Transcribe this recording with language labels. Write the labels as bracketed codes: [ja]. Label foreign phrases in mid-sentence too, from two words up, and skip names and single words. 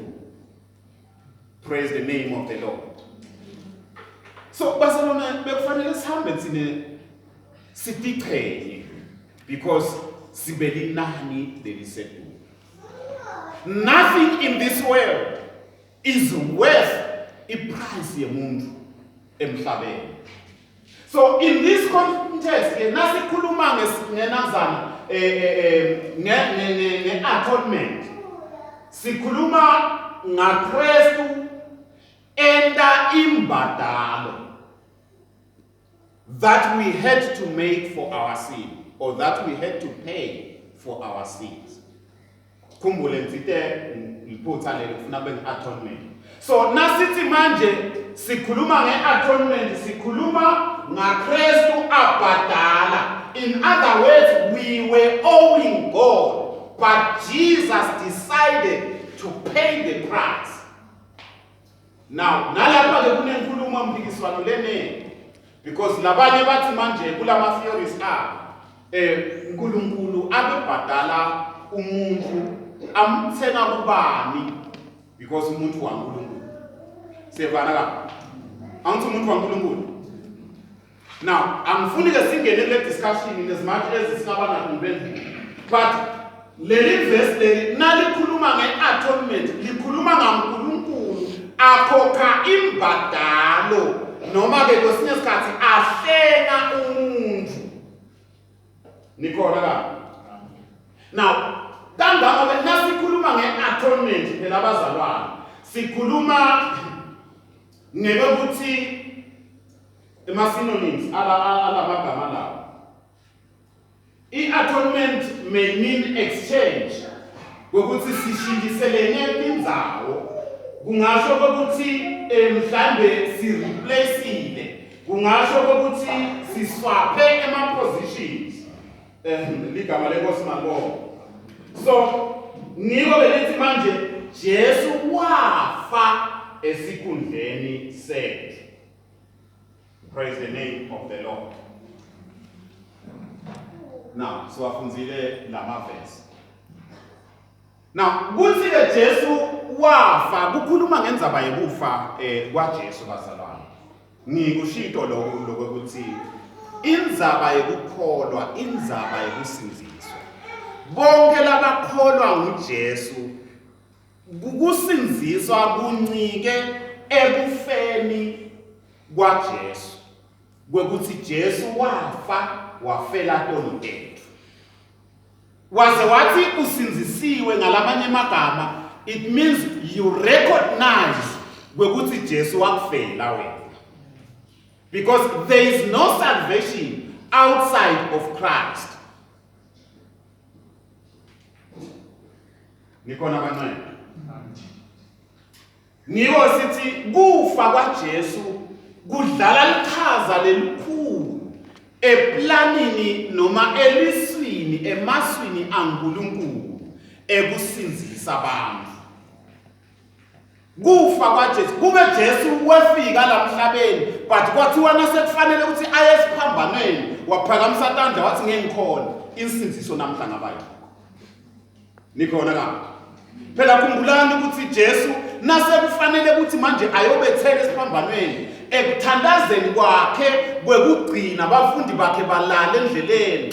[en] Praise the name of the Lord. [ss] So bazalwane bekufanele sihambe thine sitiqhenye because sibelinani lelisetulu. [en] nothing in this world is worth [ss] iprice yemuntu emhlabeni. [en] So in this context, [ss] nasikhuluma ngenazana nge-atonement, sikhuluma ngaKristu enda imbadalo [en] that we had to make for our sin, or that we had to pay for our sins. [ss] Khumbule ngitsite liphutha lelo kufuna atonement. So nasithi manje sikhuluma nge-atonement, sikhuluma ngaKristu abhadala. [en] In other words, we were owing God, but Jesus decided to pay the price. Now, [ss] nalapha ke kunenkulumo mpikiswano lenene, because labanye bathi manje kulama theories uNkulunkulu abebhadala umuntu amthenga kubani because umuntu waNkulunkulu. Sevana ka? Angithi umuntu waNkulunkulu. Now, angifuni ke singene le discussion [en] in as much as [ss] singabana ngibendle. But leli verse leli nalikhuluma nge-atonement, likhuluma ngaNkulunkulu akhokha imbadalo noma ke kwesinye isikhathi ahlenga umuntu. Nikhona la? Now, kangako nasikhuluma nge-atonement phela abazalwane, sikhuluma ngekuthi ema-synonyms alamagama lawo. [en] I-atonement may mean exchange, [ss] ukuthi sishintshiselene indzawo. Kungasho ukuthi mhlambe si-replaceile, kungasho ukuthi siswape ema-positions. Ligama lenkosi malibonga. So ngiko belithi manje Jesu wafa esikhundleni sethu. Praise the name of the Lord. Now, siwafunzile lama verse. Now, kuthi ke Jesu wafa kukhuluma ngendzaba yekufa kwaJesu bazalwane. Ngikushito lokho ukuthi indzaba yekukholwa, indzaba yekusinziswa. Bonke labakholwa nguJesu kusinziswa kuncike ekufeni kwaJesu. Kwekuthi Jesu wafa wafela tontethu. Waze wathi usinzisiwe ngalamanye amagama, [en] it means you recognize [ss] kwekuthi Jesu wakufela wena. [en] Because there is no salvation outside of Christ. [ss] Nikona kancane. Niko sithi kufa kwaJesu kudlala lichaza lelikhulu eplanini noma eliswini emaswini aNkulunkulu ekusinzisa abantu. Kufa kwaJesu kube Jesu wefika la emhlabeni, but kwathiwa nasekufanele ukuthi aye esiphambanweni waphakamisa isandla wathi ngengikhona insinziso namhla ngabayo. Nikhona ka? Phela khumbulani ukuthi Jesu nasekufanele ukuthi manje ayobethela esiphambanweni ekuthandazeni kwakhe kwekugcina abafundi bakhe balala endleleni.